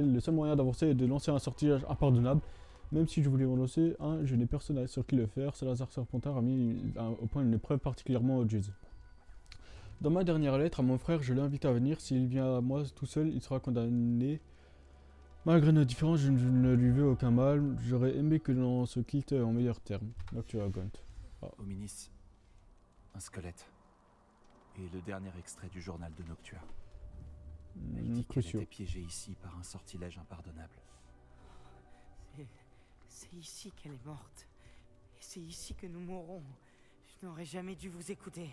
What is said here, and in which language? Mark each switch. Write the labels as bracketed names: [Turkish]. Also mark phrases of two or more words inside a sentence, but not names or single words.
[French] Le seul moyen d'avancer est de lancer un sortilège impardonnable. Même si je voulais en lancer un, je n'ai personne sur qui le faire. Salazar Serpentard a mis au point une épreuve particulièrement odieuse. Dans ma dernière lettre à mon frère, je l'ai invité à venir. S'il vient à moi tout seul, il sera condamné. Malgré nos différences, je ne lui veux aucun mal. J'aurais aimé que l'on se quitte en meilleurs termes. Noctua Gaunt. Hominis, un squelette. Et le dernier extrait du journal de Noctua. Elle dit qu'elle Crucio. était piégée ici par un sortilège impardonnable. C'est ici qu'elle est morte. Et c'est ici que nous mourrons. Je n'aurais jamais dû vous écouter.